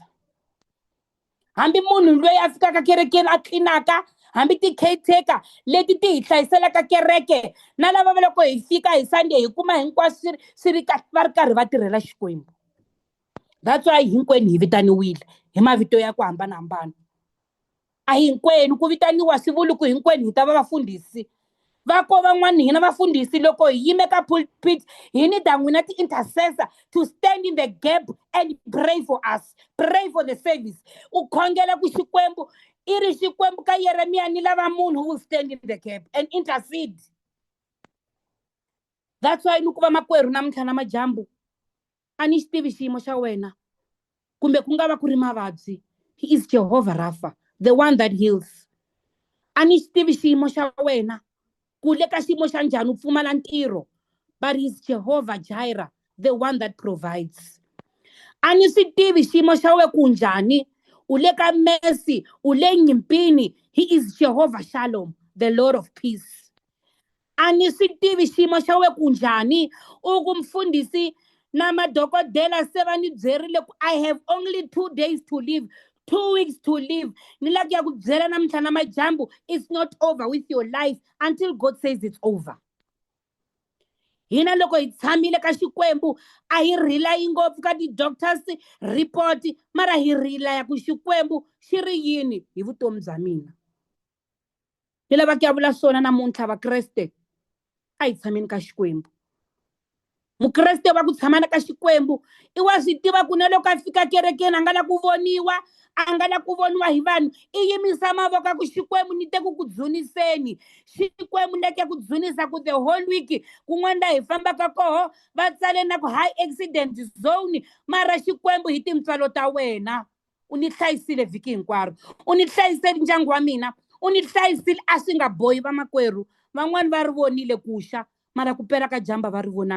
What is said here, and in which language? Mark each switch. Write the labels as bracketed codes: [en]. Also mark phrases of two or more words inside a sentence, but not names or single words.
[ts] Hambi munhu loyi a fikaka kerekeni a tlinaka, hambi ti caretaker leti ti hi hlayiselaka kereke na lava va loko hi fika hi Sunday hi kuma hinkwaswo swi ri va ri karhi va tirhela Xikwembu. [en] That's why [ts] hinkwenu hi vitaniwile hi mavito ya ku hambanahambana. A hinkwenu ku vitaniwa swi vuli ku hinkwenu hi ta va vafundhisi. Va ko van'wani hina vafundhisi loko hi yime ka pulpit hi ni da n'wina ti-intercessor [en] to stand in the gap and pray for us, pray for the service. [ts] U khongela ku Xikwembu I ri Xikwembu ka Yeremiya ni lava munhu [en] who will stand in the gap and intercede. That's why [ts] ni ku va makwerhu namuntlha na majambu a ni xi tivi xiyimo xa wena kumbe ku nga va ku ri mavabyi. [en] He is Jehovah Rapha, the one that heals. [ts] A ni xi tivi xiyimo xa wena ku le ka xiyimo xa njhani u pfumala ntirho, [en] but he is Jehovah Jireh, the one that provides. [ts] A ni swi tivi xiyimo xa we ku njhani u le ka mesi u le nyimpini. [en] He is Jehovah Shalom, the Lord of peace. [ts] A ni swi tivi xiyimo xa we ku njhani u ku mfundhisi na madokodela se va ni byerile ku [en] I have only 2 days to live, 2 weeks to live. [ts] Ni laki ya ku byela namuntlha na majambu [en] it's not over with your life until God says it's over. [ts] Hina loko hi tshamile ka Xikwembu a hi rilayi ngopfu ka ti- [en] doctors report [ts] mara hi rilaya ku Xikwembu xi ri yini hi vutomi bya mina. Ni lava ku ya vula swona namuntlha vakreste a hi tshameni ka Xikwembu. Mukreste wa ku tshamana ka Xikwembu I wa swi tiva ku na loko a fika kerekeni a nga la ku voniwa, a nga la ku voniwa hi vanhu I yimisa mavoko ku Xikwembu ni te ku dzuniseni. Xikwembu ni ke ku dzunisa ku [en] the whole week [ts] kun'wana la hi fambaka koho va tsale na ku [en] high accident zone [ts] mara Xikwembu hi tintswalo ta wena u ni hlayisile vhiki hinkwaro, u ni hlayisile ndyangu wa mina, u ni hlayisile a swi nga bohi vamakwerhu. Van'wani va ri vonile ku xa mara ku pela ka jamba va ri vonanga.